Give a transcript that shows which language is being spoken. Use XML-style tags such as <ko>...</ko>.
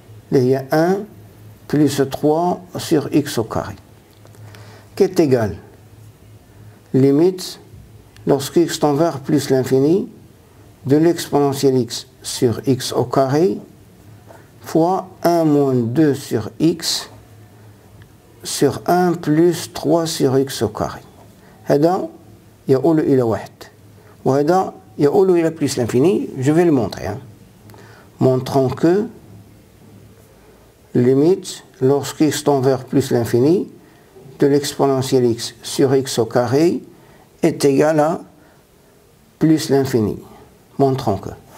<fr>Il y a 1 plus 3 sur x au carré, qui est égal, limite, lorsque x tend vers plus l'infini, de l'exponentielle x sur x au carré fois 1 moins 2 sur x sur 1 plus 3 sur x au carré.</fr> <ar>هذا يؤول إلى 1 وهذا يؤول إلى plus l'infini.</ar> <fr>Je vais le montrer. Montrons que limite, lorsque x tend vers plus l'infini, de l'exponentielle x sur x au carré est égal à plus l'infini. Montrons que.</fr>